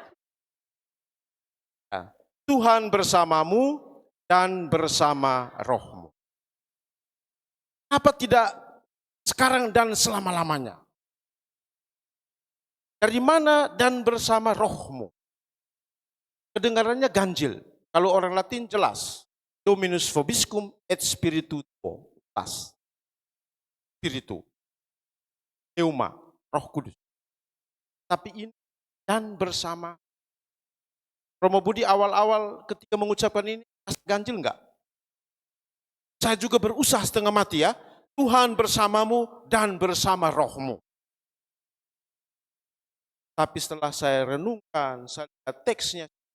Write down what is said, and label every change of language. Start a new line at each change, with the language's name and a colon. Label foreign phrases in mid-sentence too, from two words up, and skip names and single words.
Indonesian: Nah, Tuhan bersamamu dan bersama rohmu. Apa tidak sekarang dan selama-lamanya? Dari mana dan bersama rohmu? Kedengarannya ganjil. Kalau orang Latin jelas.
Latin: Dominus vobiscum et spiritu tuo. Spiritu. Pneuma,
Indonesian: roh kudus. Tapi ini dan bersama. Romo Budi awal-awal ketika mengucapkan ini, ganjil enggak? Saya juga berusaha setengah mati ya. Tuhan bersamamu dan bersama rohmu. Tapi setelah saya renungkan, saya lihat teksnya.